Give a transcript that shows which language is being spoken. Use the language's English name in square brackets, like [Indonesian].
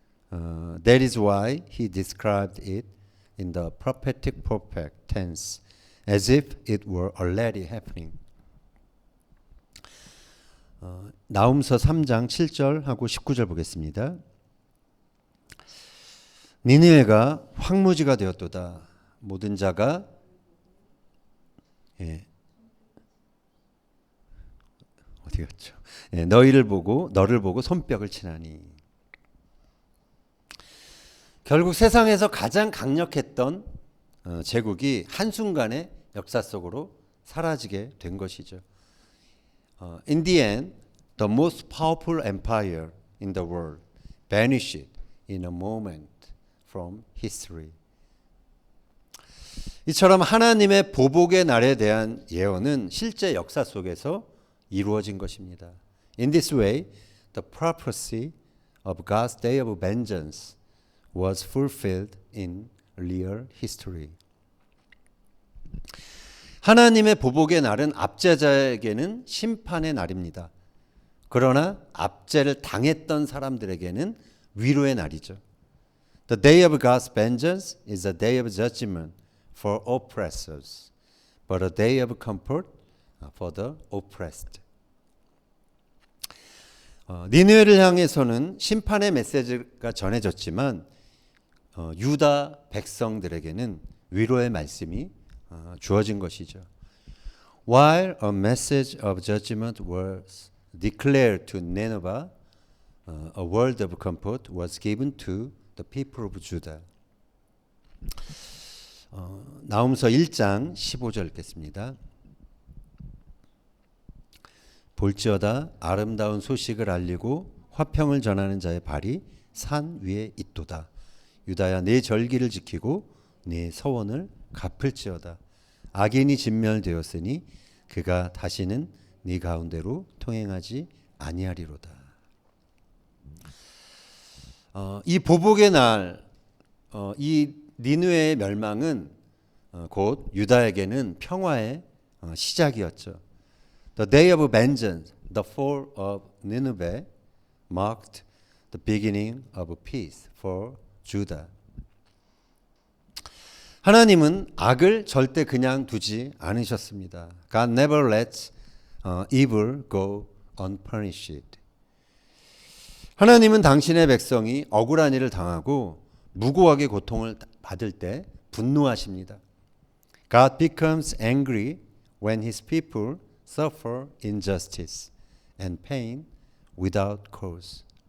[English] That is why he described it in the prophetic perfect tense, as if it were already happening. [Korean] 나훔서 3장 7절하고 19절 보겠습니다. 니느웨가 황무지가 되었도다. 모든 자가 어디 갔죠? 너를 보고 손뼉을 치나니. 결국 세상에서 가장 강력했던 제국이 한순간에 역사 속으로 사라지게 된 것이죠. [English] In the end, the most powerful empire in the world vanished in a moment from history. [Korean] 이처럼 하나님의 보복의 날에 대한 예언은 실제 역사 속에서 이루어진 것입니다. [English] In this way, the prophecy of God's day of vengeance was fulfilled in real history. [Korean] 하나님의 보복의 날은 압제자에게는 심판의 날입니다. 그러나 압제를 당했던 사람들에게는 위로의 날이죠. [English] The day of God's vengeance is a day of judgment for oppressors, but a day of comfort for the oppressed. [Korean] 니느웨를 향해서는 심판의 메시지가 전해졌지만 유다 백성들에게는 위로의 말씀이 주어진 것이죠. [English] While a message of judgment was declared to Nineveh, a word of comfort was given to the people of Judah. [Korean] 나훔서 1장 15절 읽겠습니다. 볼지어다 아름다운 소식을 알리고 화평을 전하는 자의 발이 산 위에 있도다. 유다야 내 절기를 지키고 내 서원을 갚을지어다. 악인이 진멸되었으니 그가 다시는 네 가운데로 통행하지 아니하리로다. 이 보복의 날, 이 니느웨의 멸망은 곧 유다에게는 평화의 시작이었죠. [English] The day of vengeance, the fall of Nineveh, marked the beginning of peace for Judah. [Korean] 하나님은 악을 절대 그냥 두지 않으셨습니다. [English] God never lets evil go unpunished. [Korean] 하나님은 당신의 백성이 억울한 일을 당하고 무고하게 고통을 받을 때 분노하십니다. [English] God becomes angry when his people suffer injustice and pain without cause.